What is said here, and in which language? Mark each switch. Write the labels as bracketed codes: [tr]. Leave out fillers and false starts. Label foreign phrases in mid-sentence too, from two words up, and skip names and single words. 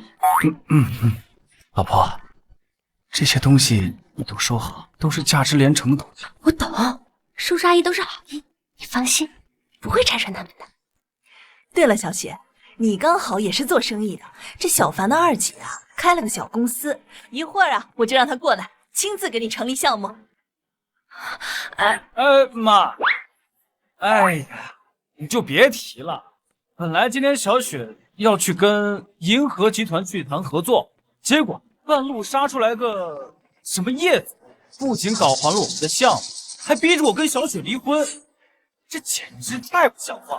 [zh] 老婆，這些東西你都收好，都是價值連城的東西。我懂，叔叔阿姨都是好意，你放心，不會拆穿他們的。對了，小雪，你剛好也是做生意的，這小凡的二姐啊，開了個小公司，一會兒啊，我就讓她過來，親自給你成立項目。媽，哎呀，你就別提了。本來今天小雪要去跟銀河集團去談合作，結果半路殺出來個什麼葉子，不僅搞黃了我們的項目，還逼着我跟小雪離婚，這簡直太不像話了。